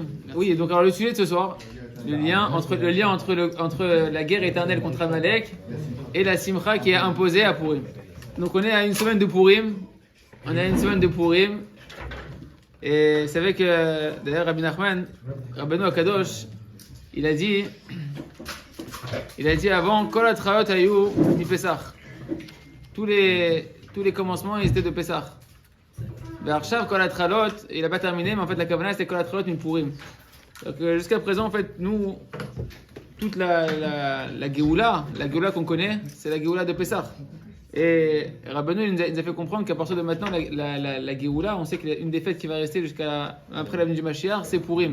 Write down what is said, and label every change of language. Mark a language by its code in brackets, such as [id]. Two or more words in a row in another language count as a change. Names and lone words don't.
[fr] Oui, donc alors le sujet de ce soir, le lien entre la guerre éternelle contre Amalek et la simcha qui est imposée à Purim. Donc on est à une semaine de Purim, et vous savez que d'ailleurs Rabbi Nachman, Rabbeinu Akadosh, il a dit avant [he] כל ההתחלות היו מ פסח. [fr] Tous les commencements, ils étaient de Pesach. [he] ועכשיו כל ההתחלות, [fr] il n'a pas terminé, mais en fait la kavanah c'était [he] כל ההתחלות מ פורים. [fr] Donc jusqu'à présent, en fait, nous, toute la Géoula qu'on connaît, c'est la Géoula de Pesach. Et Rabbeinu il nous a fait comprendre qu'à partir de maintenant, la Géoula, on sait qu'une des fêtes qui va rester jusqu'à après la venue du Mashiach, c'est Purim.